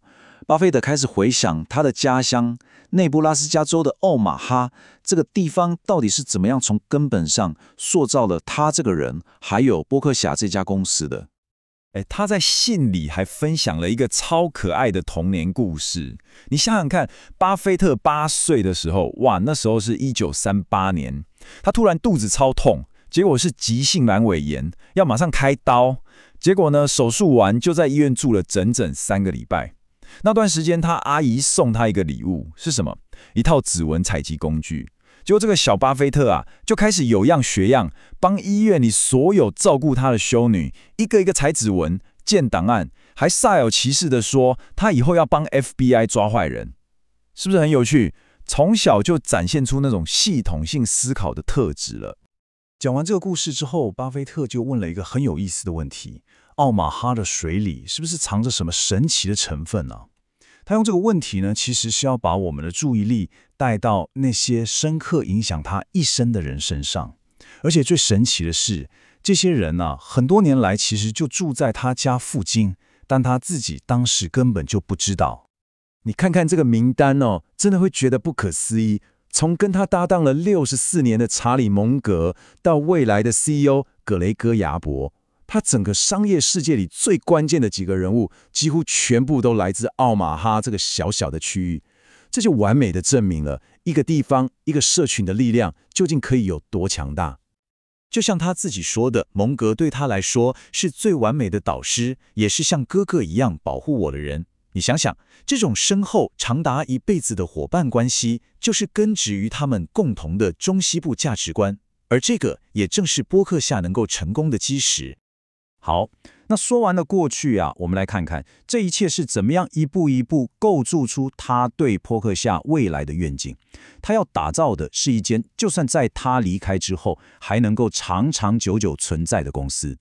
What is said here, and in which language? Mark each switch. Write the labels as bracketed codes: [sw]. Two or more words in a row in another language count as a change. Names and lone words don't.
[zh] 巴菲特開始回想他的家鄉內布拉斯加州的奧馬哈這個地方到底是怎麼樣從根本上塑造了他這個人，還有波克夏這家公司的。他在信裡還分享了一個超可愛的童年故事。你想想看，巴菲特8歲的時候，那時候是1938年，他突然肚子超痛，結果是急性闌尾炎，要馬上開刀。結果呢，手術完就在醫院住了整整3個禮拜。那段時間，他阿姨送他一個禮物，是什麼？一套指紋採集工具。結果這個小巴菲特啊，就開始有樣學樣，幫醫院裡所有照顧他的修女一個一個採指紋、建檔案，還煞有其事地說他以後要幫 FBI 抓壞人，是不是很有趣？從小就展現出那種系統性思考的特質了。講完這個故事之後，巴菲特就問了一個很有意思的問題：奧馬哈的水裡是不是藏着什麼神奇的成分呢？他用這個問題呢，其實是要把我們的注意力帶到那些深刻影響他一生的人身上。而且最神奇的是，這些人很多年來其實就住在他家附近，但他自己當時根本就不知道。你看看這個名單真的會覺得不可思議。從跟他搭檔了64年的查理·蒙格，到未來的 CEO 格雷戈·亞伯，他整個商業世界裡最關鍵的幾個人物，幾乎全部都來自奧馬哈這個小小的區域。這就完美的證明了一個地方、一個社群的力量究竟可以有多強大。就像他自己說的，蒙格對他來說是最完美的導師，也是像哥哥一樣保護我的人。你想想，這種深厚長達一輩子的夥伴關係，就是根植於他們共同的中西部價值觀，而這個也正是波克夏能夠成功的基石。好，那說完了過去我們來看看這一切是怎麼樣一步一步構築出他對波克夏未來的願景。他要打造的是一間就算在他離開之後，還能夠長長久久存在的公司。